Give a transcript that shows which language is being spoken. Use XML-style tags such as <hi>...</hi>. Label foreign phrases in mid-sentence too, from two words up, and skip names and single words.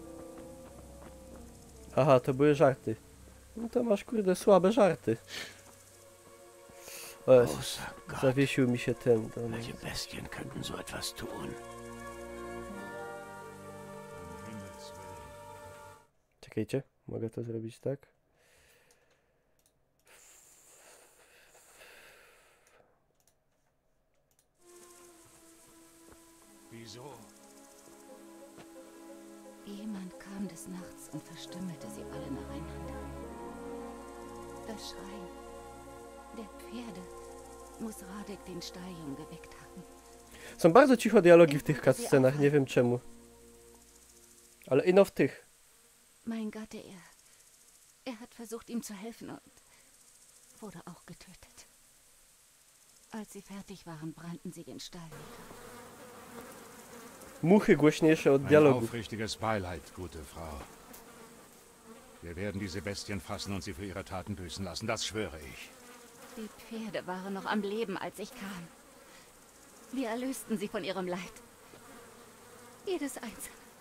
<pl>Aha, to były żarty. No to masz kurde słabe żarty. O,</pl> <de>Großer Gott,</de> <pl>zawiesił mi się ten.</pl> <de>welche Bestien könnten so etwas tun? Um Himmels Willen.</de> <pl>Czekajcie, mogę to zrobić tak?</pl> <de>Wieso? Jemand kam des Nachts und verstümmelte sie alle nacheinander. Das Schreien der Pferde muss Radek den Stalljungen geweckt haben.</de> <pl>Są bardzo cicho dialogi w tych cutscenach, nie wiem czemu. Ale ino w tych.</pl> <de>Mein Gatte, er hat versucht, ihm zu helfen und wurde auch getötet. Als sie fertig waren, brannten sie den Stall nieder.</de> <pl>Muchy głośniejsze od</pl> <de>Ein</de> <pl>dialogów.</pl> <de>aufrichtiges Beileid, gute Frau. Wir werden diese Bestien fassen und sie für ihre Taten büßen lassen, das schwöre ich. Die Pferde waren noch am Leben, als ich kam. Wir erlösten sie von ihrem Leid. Jedes einzelne.</de>